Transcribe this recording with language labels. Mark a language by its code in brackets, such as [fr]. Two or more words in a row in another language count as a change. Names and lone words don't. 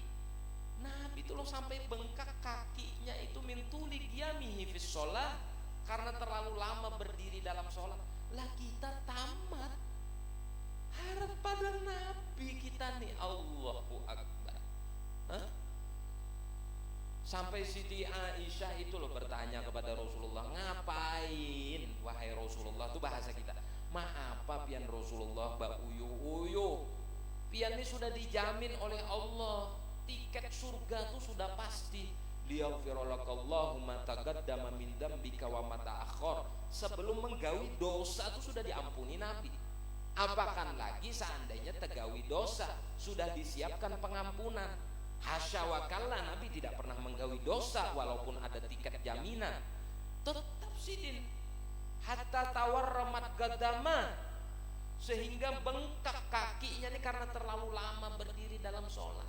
[id] Nabi itu loh sampai bengkak kakinya itu [ar] من طول قيامه في الصلاة [id] karena terlalu lama berdiri dalam sholat. Lah kita tamat harap pada Nabi kita nih, [ar] الله أكبر. [id] Sampai Siti Aisyah itu loh bertanya kepada Rasulullah, ngapain wahai Rasulullah, itu bahasa kita. [bjn] Apa pian Rasulullah bak uyuh pian ini sudah dijamin oleh Allah, tiket surga itu sudah pasti. [ar] ليغفر لك الله ما تقدم من ذنبك وما تأخر. [bjn] Sebelum menggawi dosa itu sudah diampuni Nabi. Apakan lagi seandainya tegawi dosa, sudah disiapkan pengampunan. [ar] حاشا وكلا, [id] Nabi tidak pernah menggawi dosa walaupun ada tiket jaminan. [bjn] Tetap sidin [ar] حتى تورمت قدماه, [bjn] sehingga bengkak kakinya ini karena terlalu lama berdiri dalam sholat.